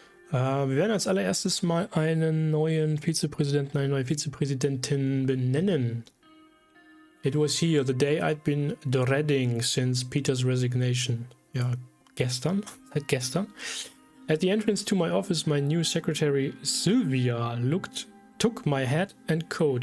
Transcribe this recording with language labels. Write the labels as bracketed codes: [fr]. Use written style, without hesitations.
[de] Wir werden als allererstes mal einen neuen Vizepräsidenten, eine neue Vizepräsidentin benennen. [en] It was here the day I'd been dreading since Peter's resignation. [de] Ja, gestern, seit gestern. [en] At the entrance to my office, my new secretary Sylvia took my hat and coat.